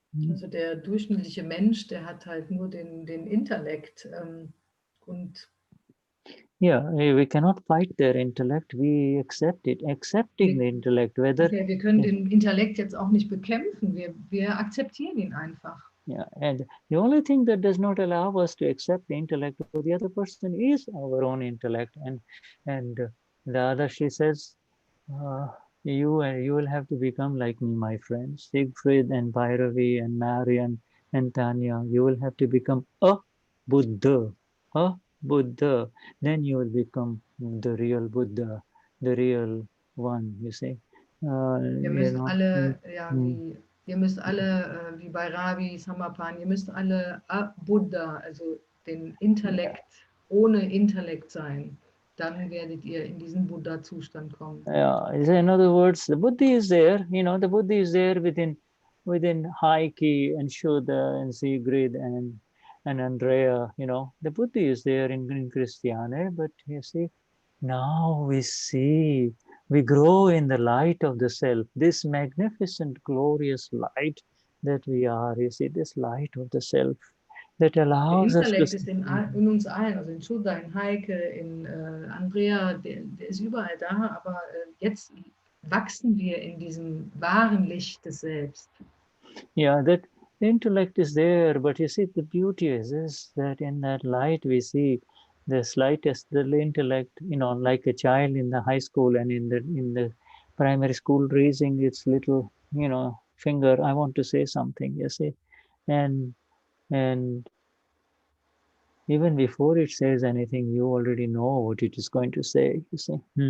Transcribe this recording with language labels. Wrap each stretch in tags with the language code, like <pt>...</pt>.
<de>Also der durchschnittliche Mensch, der hat halt nur den Intellekt und</de> <en>yeah, we cannot fight their intellect, we accept it, accepting the intellect, whether...</en> <de>Okay, wir können den Intellekt jetzt auch nicht bekämpfen, wir akzeptieren ihn einfach.</de> <en>Yeah, and the only thing that does not allow us to accept the intellect of the other person is our own intellect. And Dadashri says, you will have to become like me, my friends. Siegfried and Bhairavi and Marian and Tanya, you will have to become a Buddha. Then you will become the real Buddha, the real one, you see.</en> <de>Ihr müsst alle, ihr müsst alle, wie bei Ravi, Samapan, ihr müsst alle Buddha, also den Intellekt, ohne Intellekt sein. Dann werdet ihr in diesen Buddha-Zustand kommen.</de> <en>Yeah, in other words, the Buddhi is there, you know, the Buddhi is there within Heike and Shuddha and Sigrid and Andrea, you know, the Buddhi is there in Christiane, but you see, now we grow in the light of the self, this magnificent, glorious light that we are, you see, this light of the self that allows us to...</en> <de>Der Intellekt ist in uns allen, also in Shuddha, in Heike, in Andrea, der ist überall da, aber jetzt wachsen wir in diesem wahren Licht des Selbst.</de> <en>Yeah, that the intellect is there, but you see, the beauty is that in that light we see the slightest little intellect, you know, like a child in the high school and in the primary school raising its little, you know, finger, I want to say something, you see, and even before it says anything, you already know what it is going to say, you see.</en>